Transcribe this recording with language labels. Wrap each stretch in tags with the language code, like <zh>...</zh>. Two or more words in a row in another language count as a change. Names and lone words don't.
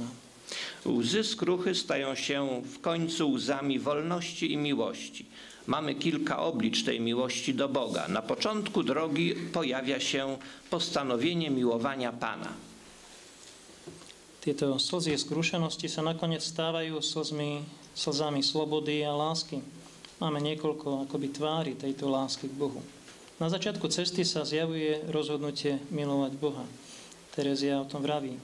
<pl>Łzy skruchy stają się w końcu łzami wolności i miłości. Mamy kilka oblicz tej miłości do Boga. Na początku drogi pojawia się postanowienie miłowania Pana.</pl> <sk>Tieto slzy skrušenosti sa nakoniec stávajú slzami slobody a lásky. Máme niekoľko akoby tvári tejto lásky k Bohu. Na začiatku cesty sa zjavuje rozhodnutie milovať Boha. Terezia o tom vraví.</sk>